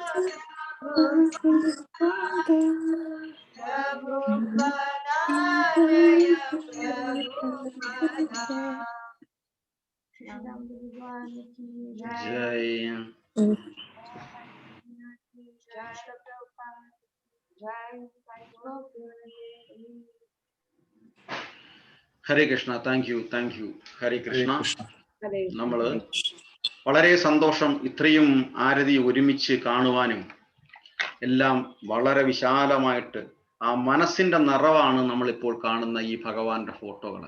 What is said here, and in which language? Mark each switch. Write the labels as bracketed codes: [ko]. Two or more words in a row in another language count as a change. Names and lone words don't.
[hi] प्रभुपद जय प्रभुपद राम भगवान की जय जय जय प्रभुपाद जय [ml] ഹരേ കൃഷ്ണ. [en] thank you [ml] ഹരേ കൃഷ്ണ. ഹരേ നമ്മള് വളരെ സന്തോഷം ഇത്രയും ആരതി ഒരുമിച്ച് കാണുവാനും എല്ലാം വളരെ വിശാലമായിട്ട് ആ മനസ്സിന്റെ നിറവാണ് നമ്മളിപ്പോൾ കാണുന്ന ഈ ഭഗവാന്റെ ഫോട്ടോകൾ.